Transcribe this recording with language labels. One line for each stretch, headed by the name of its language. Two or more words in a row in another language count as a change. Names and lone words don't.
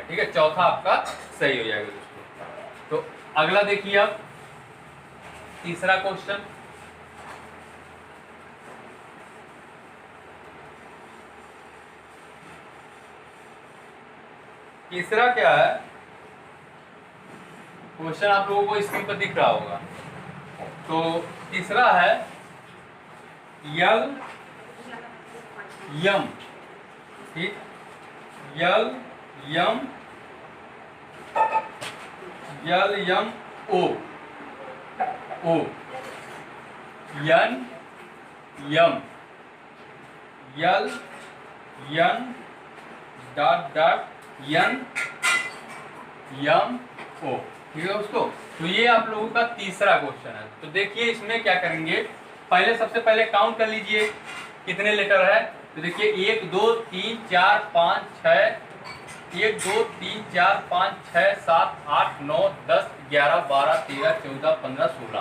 Hindi: ठीक है, चौथा आपका सही हो जाएगा दोस्तों। तो अगला देखिए अब तीसरा क्वेश्चन, तीसरा क्या है, क्वेश्चन आप लोगों को स्क्रीन पर दिख रहा होगा। तो तीसरा है यल यम। ठीक, यल यम ओ ओ, यन यम, यल यन
English: dot dot
Hindi: यन यम ओ। ठीक है दोस्तों, तो ये आप लोगों का तीसरा क्वेश्चन है। तो देखिए इसमें क्या करेंगे, पहले सबसे पहले काउंट कर लीजिए कितने लेटर है। तो देखिए 1 2 3 4 5 6, 1 2 3 4 5 6 7 8 9 10 11 12 13 14 15 16।